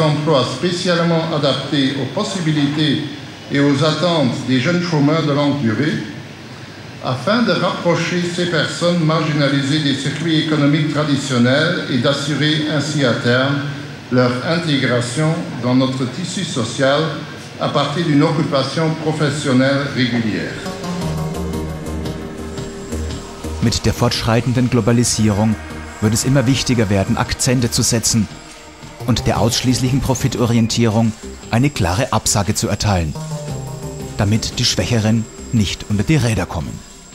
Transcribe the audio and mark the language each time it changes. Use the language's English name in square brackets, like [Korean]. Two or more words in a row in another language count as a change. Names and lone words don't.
[French] emplois spécialement adaptés aux possibilités et aux attentes des jeunes chômeurs de longue durée, afin de rapprocher ces personnes marginalisées des circuits économiques traditionnels et d'assurer ainsi à terme leur intégration dans notre tissu social à partir d'une occupation professionnelle régulière. [German] Mit der fortschreitenden Globalisierung wird es immer wichtiger werden, Akzente zu setzen und der ausschließlichen Profitorientierung eine klare Absage zu erteilen, damit die Schwächeren nicht unter die Räder kommen.